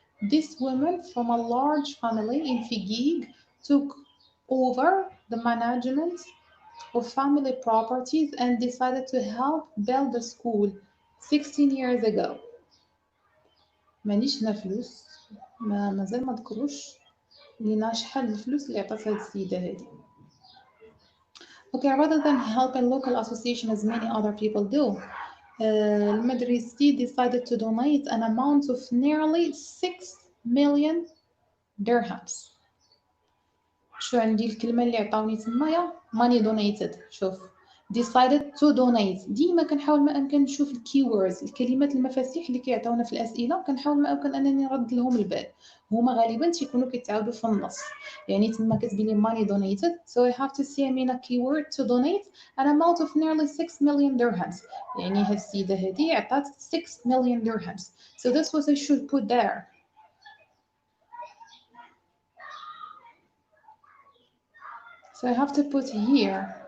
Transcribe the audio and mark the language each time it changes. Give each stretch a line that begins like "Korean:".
English: This woman from a large family in Figig took over the management of family properties and decided to help build the school 16 years ago.
Arabic: مانيش هنا فلوس، مازال ما ذكروش لينا شحال الفلوس اللي عطات هاد السيدة هادي.
English: Okay, rather than helping local association as many other people do, المديرية decided to donate an amount of nearly 6 million dirhams.
Arabic: شو عندي الكلمة اللي عطاوني تمايا money donated. شوف
English: decided to donate.
Arabic: ديما كنحاول ما أمكن نشوف الكيوردز الكلمات المفاتيح اللي كيعطيونا في الأسئلة كنحاول ما أمكن أنني نرد لهم البال. هما غالبا تيكونوا كيتعاودوا في النص. يعني تما كتبي لي
English: money donated, so I have to say I mean a keyword to donate an amount of nearly 6 million dirhams.
Arabic: يعني هاد السيدة هادي عطات 6 million dirhams.
English: So that's what I should put there. So I have to put here.